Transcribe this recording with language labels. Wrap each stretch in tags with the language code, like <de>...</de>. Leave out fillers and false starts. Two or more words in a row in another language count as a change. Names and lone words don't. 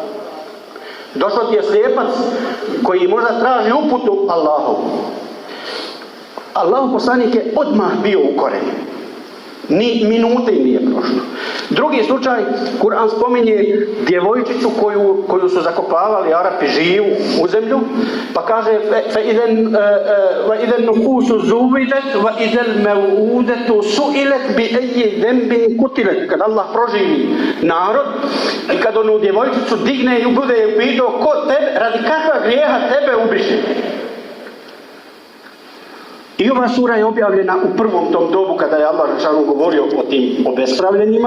<bs>Došao ti je slijepac koji možda traži uputu Allahu. Allahov poslanik je odmah bio ukoren. Ni minute nije prošlo. Drugi slučaj, Kur'an spominje djevojčicu koju su zakopavali Arapi živu u zemlju, pa kaže</bs> <ar>وَإِذَا النُّفُوسُ زُوِّدَتْ وَإِذَا الْمَوْءُودَةُ سُئِلَتْ بِأَيِّ ذَنبٍ قُتِلَتْ.</ar> <bs>Kad Allah proživi narod i kad onu djevojčicu digne i bude je upitao ko tebe, radi kakva grijeha tebe ubiše. I ova sura je objavljena u prvom tom dobu kada je Allah dželešanu govorio o tim obespravljenjima.</bs>